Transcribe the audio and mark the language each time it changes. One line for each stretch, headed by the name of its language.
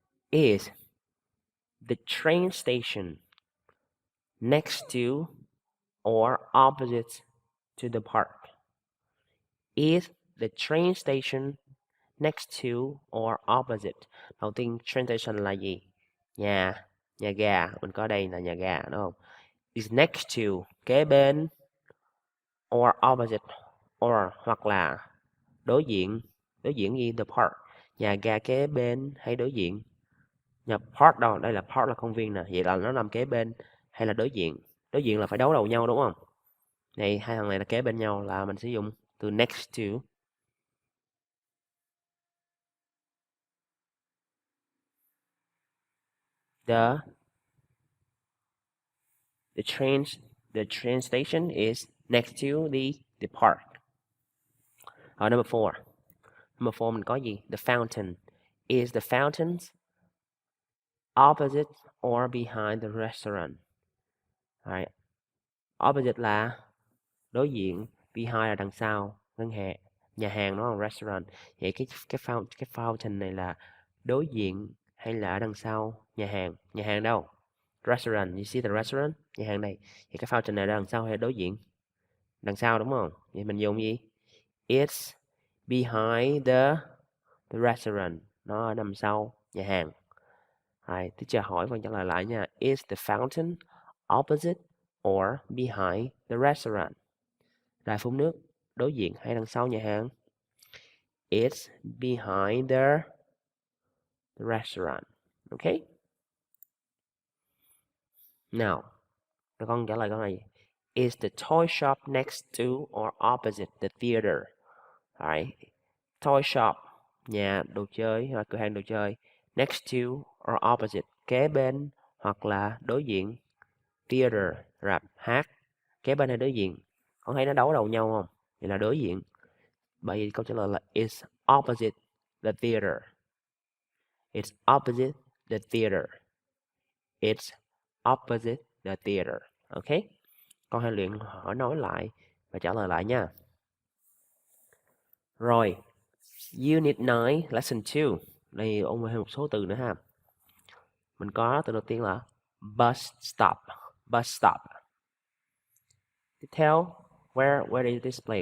English: Is the train station next to or opposite to the park? Is the train station next to or opposite?
Vietnamese: Đầu tiên train station là gì? Nhà ga. Mình có đây là nhà ga đúng không?
English: is next to,
Vietnamese: kế bên, or opposite, or hoặc là đối diện gì,
English: the park,
Vietnamese: nhà ga kế bên hay đối diện. Nhà park đâu, đây là park là công viên nè, vậy là nó nằm kế bên hay là đối diện. Đối diện là phải đấu đầu nhau đúng không? Này hai thằng này là kế bên nhau là mình sử dụng từ next to.
English: The train station is next to the park. Number 4. Number 4
Vietnamese: mình có gì?
English: The fountain. Is the fountain opposite or behind the restaurant? Right.
Vietnamese: Opposite là đối diện, behind là đằng sau, nhà hàng nó là restaurant. Vậy cái fountain này là đối diện hay là ở đằng sau nhà hàng? Nhà hàng đâu?
English: Restaurant, you see the restaurant?
Vietnamese: Nhà hàng này. Thì cái fountain này là đằng sau hay đối diện? Đằng sau đúng không? Vậy mình dùng gì?
English: It's behind the restaurant.
Vietnamese: Nó ở đằng sau nhà hàng. Rồi, teacher hỏi và trả lời lại nha.
English: Is the fountain opposite or behind the restaurant?
Vietnamese: Đài phun nước đối diện hay đằng sau nhà hàng?
English: It's behind the restaurant. Okay? Now,
Vietnamese: con trả lời câu này.
English: Is the toy shop next to or opposite the theater? Alright.
Vietnamese: Toy shop, nhà đồ chơi hoặc cửa hàng đồ chơi. Next to or opposite, kế bên hoặc là đối diện. Theater, rạp hát, kế bên hay đối diện? Con thấy nó đấu đầu nhau không? Vậy là đối diện. Bởi vì câu trả lời là
English: it's opposite the theater. It's opposite the theater. It's opposite the theater. Ok?
Vietnamese: Con hãy luyện hỏi nói lại và trả lời lại nha. Rồi, Unit 9, Lesson 2. Đây ôn thêm một số từ nữa ha. Mình có từ đầu tiên là bus stop.
English: Bus stop.
Vietnamese: Tiếp theo,
English: where is this place?